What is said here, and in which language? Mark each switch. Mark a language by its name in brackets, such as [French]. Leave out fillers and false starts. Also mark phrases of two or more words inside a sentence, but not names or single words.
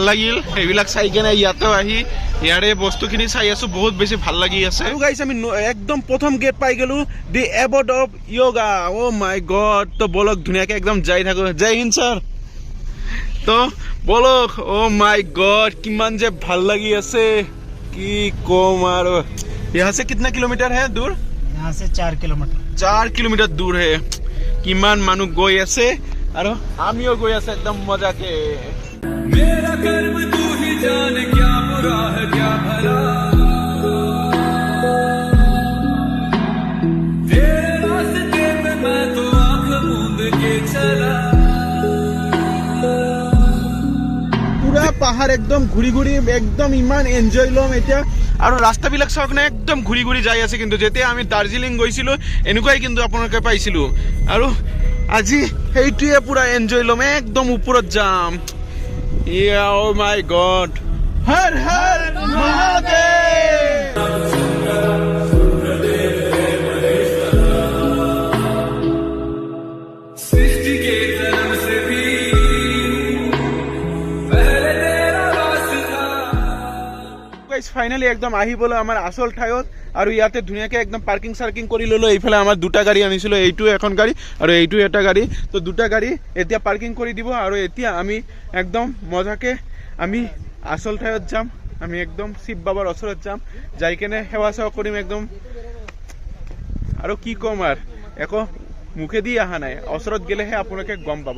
[Assamese] লাগিল এইবিলাক চাই কেনে ইয়াতেও আহি ইয়াৰে বস্তুখিনি চাই আছো বহুত বেছি ভাল লাগি আছে আৰু গাইজ আমি একদম প্ৰথম গেট পাই গলো [English] the abode of yoga oh my god [Assamese] তো বলক ধুনীয়াকে একদম যাই থাকো [Hindi] जय हिंद [Assamese] স্যার তো বলক [English] oh my god [Assamese] কিমান যে ভাল লাগি আছে কি কম আৰু [Hindi] यहाँ से कितना किलोमीटर है दूर यहाँ से 4 किलोमीटर दूर है [Assamese] কিমান মানুহ গৈ আছে আৰু আমিও গৈ আছে একদম মজাকে [Hindi] मेरा कर्म तू ही जाने क्या बुरा है क्या भला तेरे रास्ते पे मैं तो आंख मूंद के चला [Assamese] পুৰা পাহাৰ একদম ঘূৰি একদম ইমান এনজয় লম এতিয়া আৰু ৰাস্তাবিলাক চাওক না একদম ঘূৰি যাই আছে কিন্তু যেতিয়া আমি দাৰ্জিলিং গৈছিলো এনেকুৱাই কিন্তু আপোনালোকে পাইছিলো আৰু আজি সেইটোৱে পুৰা এনজয় লম একদম ওপৰত যাম ইয়া [English] oh my god [Assamese] হৰ হৰ মহাদেৱ [Hindi] सृष्टि के जन्म से भी पहले तेरा वास था [English] guys finally [Assamese] একদম আহিবলৈ আমাৰ আসল ঠাইত আৰু ইয়াতে ধুনীয়াকে একদম পাৰ্কিং কৰি ললো এইফালে আমাৰ দুটা গাড়ী আনিছিলো এইটো এখন গাড়ী আৰু এইটো এটা গাড়ী তো দুটা গাড়ী এতিয়া পাৰ্কিং কৰি দিব আৰু এতিয়া আমি একদম মজাকে আমি আসল ঠাইত যাম আমি একদম শিৱ বাবাৰ ওচৰত যাম যাই কেনে সেৱা কৰিম একদম আৰু কি কম আৰু একো মুখেদি অহা নাই, ওচৰত গেলেহে আপোনালোকে গম পাব।